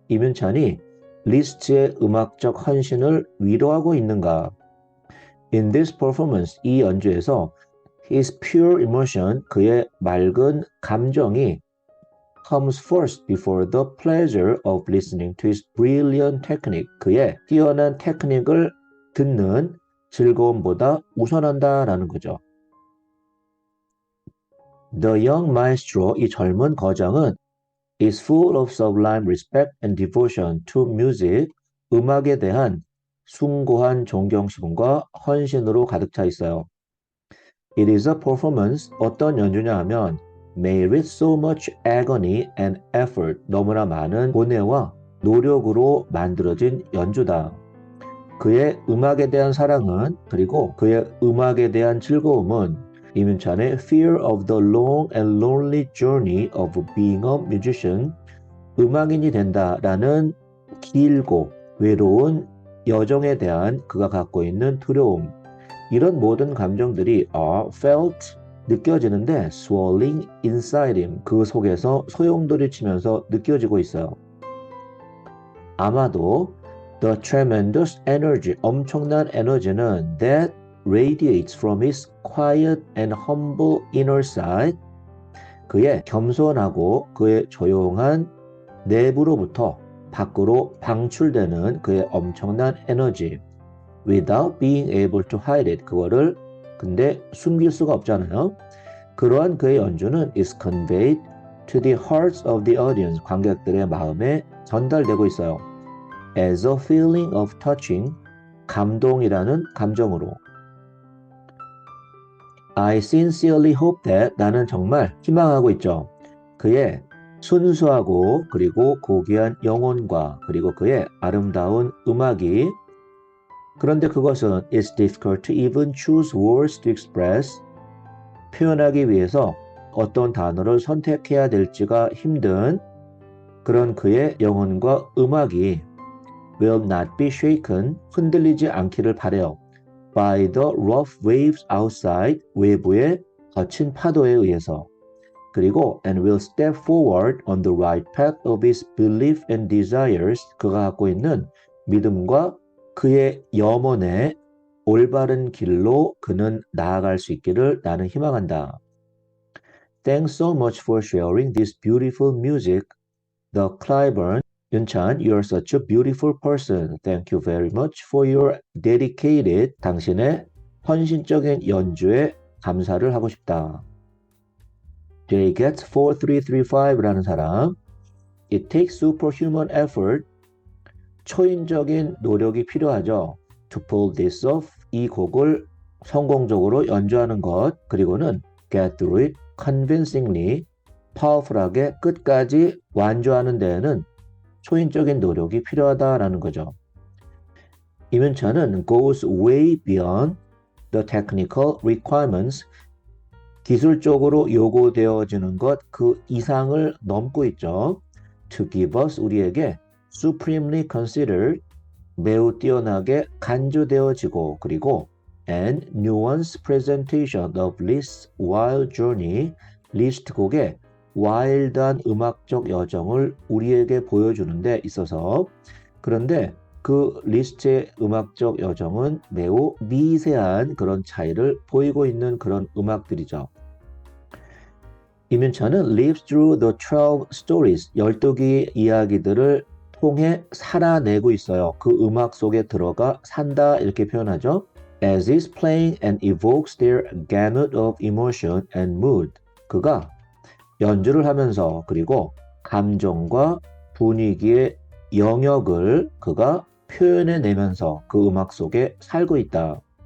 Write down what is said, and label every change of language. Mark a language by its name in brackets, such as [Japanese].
[Korean] 이민찬이 리스트의 음악적 헌신을 위로하고 있는가? [English] In this performance, [Korean] 이 연주에서 [English] his pure emotion, [Korean] 그의 맑은 감정이 [English] comes first before the pleasure of listening to his brilliant technique. [Korean] 그의 뛰어난 테크닉을 듣는 즐거움보다 우선한다라는 거죠. [English] The young maestro, [Korean] 이 젊은 거장은 [English] is full of sublime respect and devotion to music. [Korean] 음악에 대한 숭고한 존경심과 헌신으로 가득 차 있어요. [English] It is a performance, [Korean] 어떤 연주냐 하면 [English] made with so much agony and effort, [Korean] 너무나 많은 고뇌와 노력으로 만들어진 연주다. 그의 음악에 대한 사랑은, 그리고 그의 음악에 대한 즐거움은 이민찬의 [English] Fear of the long and lonely journey of being a musician, [Korean] 음악인이 된다라는 길고 외로운 여정에 대한 그가 갖고 있는 두려움, 이런 모든 감정들이 [English] are felt, [Korean] 느껴지는데 [English] swelling inside him, [Korean] 그 속에서 소용돌이치면서 느껴지고 있어요. 아마도 [English] the tremendous energy, [Korean] 엄청난 에너지는 [English] that radiates from his quiet and humble inner side, [Korean] 그의 겸손하고 그의 조용한 내부로부터 밖으로 방출되는 그의 엄청난 에너지, [English] without being able to hide it, [Korean] 그거를 근데 숨길 수가 없잖아요. 그러한 그의 연주는 [English] is conveyed to the hearts of the audience, [Korean] 관객들의 마음에 전달되고 있어요. [English] As a feeling of touching, [Korean] 감동이라는 감정으로. [English] I sincerely hope that, [Korean] 나는 정말 희망하고 있죠. 그의 순수하고 그리고 고귀한 영혼과 그리고 그의 아름다운 음악이, 그런데 그것은 [English] it's difficult to even choose words to express, [Korean] 표현하기 위해서 어떤 단어를 선택해야 될지가 힘든 그런 그의 영혼과 음악이 [English] will not be shaken, [Korean] 흔들리지 않기를 바래요. [English] by the rough waves outside, [Korean] 외부의 거친 파도에 의해서. [English] 그리고 and will step forward on the right path of his belief and desires. [Korean] 그가 갖고 있는 믿음과 그의 염원의 올바른 길로 그는 나아갈 수 있기를 나는 희망한다. [English] Thanks so much for sharing this beautiful music. The Clyburn, 윤찬, you're such a beautiful person. Thank you very much for your dedicated, [Korean] 당신의 헌신적인 연주에 감사를 하고 싶다. [English] Jay gets 4335라는 사람. It takes superhuman effort. [Korean] 초인적인 노력이 필요하죠. [English] To pull this off. [Korean] 이 곡을 성공적으로 연주하는 것. [English] 그리고는 get through it convincingly. [Korean] 파워풀하게 끝까지 완주하는 데에는 초인적인 노력이 필요하다라는 거죠. [English] 이문찬은 goes way beyond the technical requirements. [Korean] 기술적으로 요구되어지는 것 그 이상을 넘고 있죠. [English] To give us [Korean] 우리에게 [English] supremely considered [Korean] 매우 뛰어나게 간주되어지고 그리고 [English] and nuanced presentation of Liszt's wild journey [Korean] 리스트 곡의 와일드한 음악적 여정을 우리에게 보여주는 데 있어서 그런데 그 리스트의 음악적 여정은 매우 미세한 그런 차이를 보이고 있는 그런 음악들이죠. [English] 이문찬은 lives through the 12 stories, [Korean] 12개의 이야기들을 통해 살아내고 있어요. 그 음악 속에 들어가 산다 이렇게 표현하죠. [English] As is playing and evokes their gamut of emotion and mood. [Korean] 그가 연주를 하면서 그리고 감정과 분위기의 영역을 그가 표현해내면서 그 음악 속에 살고 있다.